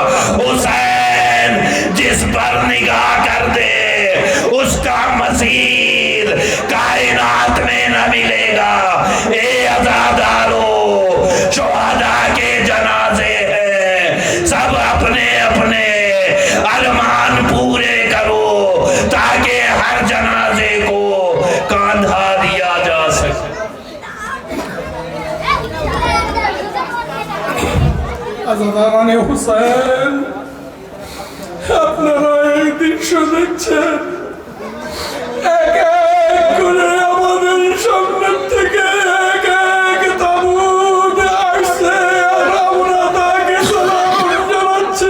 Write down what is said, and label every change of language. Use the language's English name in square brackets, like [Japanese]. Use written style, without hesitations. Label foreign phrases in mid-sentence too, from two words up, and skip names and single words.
[Urdu] حسین جس پر نگاہ کر دے اس کا مزید کائنات میں نہ ملے گا۔ اے عزادارو، شہداء کے جنازے ہیں، سب اپنے اپنے ارمان پورے کرو تاکہ ہر جنازے کو کاندھا دیا جا سکے۔ [Bangla] আজাদারান হুসেন, আপনারা এই দৃশ্য দেখছেন, এক এক করে আমাদের সামনের থেকে এক এক তাবুত আসছে আর আমরা তাকে সালাম জানাচ্ছি।